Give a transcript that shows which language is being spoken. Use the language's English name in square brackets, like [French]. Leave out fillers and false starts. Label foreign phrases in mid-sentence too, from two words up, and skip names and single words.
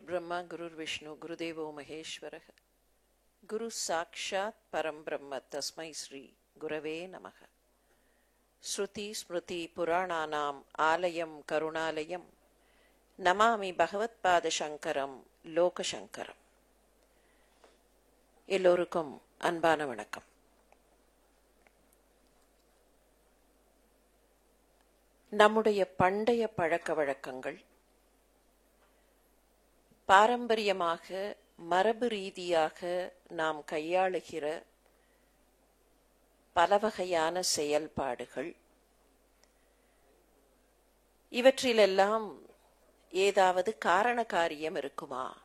[Sanskrit] ब्रह्मा गुरुर्विष्णु गुरुदेवो महेश्वरः गुरु साक्षात् परं ब्रह्म तस्मै श्री गुरवे नमः। श्रुति स्मृति पुराणानाम् आलयं करुणालयं नमामि भगवत्पाद शंकरं लोकशंकरं। [Tamil] எல்லோருக்கும் அன்பான வணக்கம். நம்முடைய பண்டைய பழக்க வழக்கங்கள் பாரம்பரியமாக மரபு ரீதியாக நாம் கையாளுகிற பல வகையான செயல்பாடுகள், இவற்றிலெல்லாம் ஏதாவது காரண காரியம் இருக்குமா?